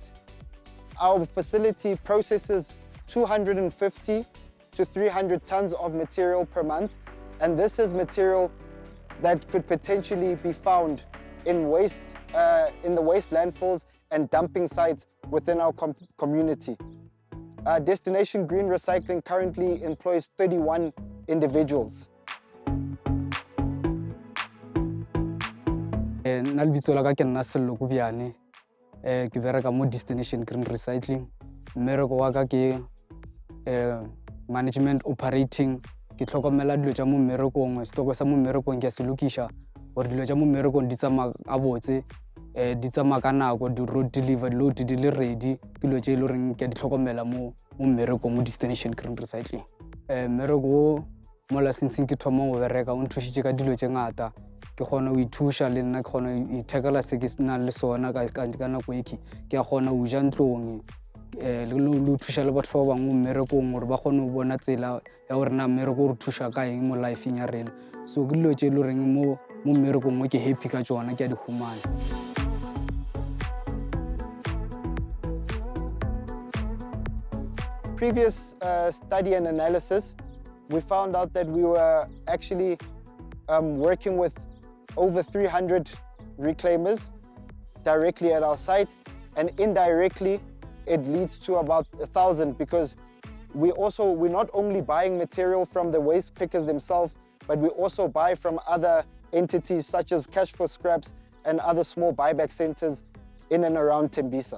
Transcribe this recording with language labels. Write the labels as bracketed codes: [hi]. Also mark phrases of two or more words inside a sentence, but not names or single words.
[en] Our facility processes 250 to 300 tons of material per month, and this is material that could potentially be found in the waste landfills and dumping sites within our community. Destination Green Recycling currently employs 31 individuals. [nso] Nna lebitso la ka ke nna Sello Kobiane, ke bereka mo Destination Green Recycling. Mmereko wa ka ke [en] management operating, [nso] ke tlhokomela dilo tša mo mmerekong, stoko sa mo mmerekong ke a se lokisha gore dilo tša mo mmerekong di tsamaya a botse, di tsamaya ka nako, di [en] road deliver, [nso] load di le ready, ke dilo tše e le goreng ke a di tlhokomela mo mmerekong mo Destination Green Recycling. mmereko o mola sintseng ke thoma go bereka o nthusitse ka dilo tse ngata ke kgona go ithusha le nna ke kgona go ithekela se ke nang le sona ka nako eke ke a kgona go ja ntlong le thuša le batho ba bangwe mmerekong gore ba kgone go bona tsela ya gore na mmereko o re thuša ka eng mo lifeng ya rena so ke dilo tse e le goreng mo mmerekong mo ke happy ka tsona ke a di humana. [en] Previous study and analysis, we found out that we were actually working with over 300 reclaimers directly at our site, and indirectly it leads to about 1,000 because we're not only buying material from the waste pickers themselves, but we also buy from other entities such as Cash for Scraps and other small buyback centers in and around Tembisa.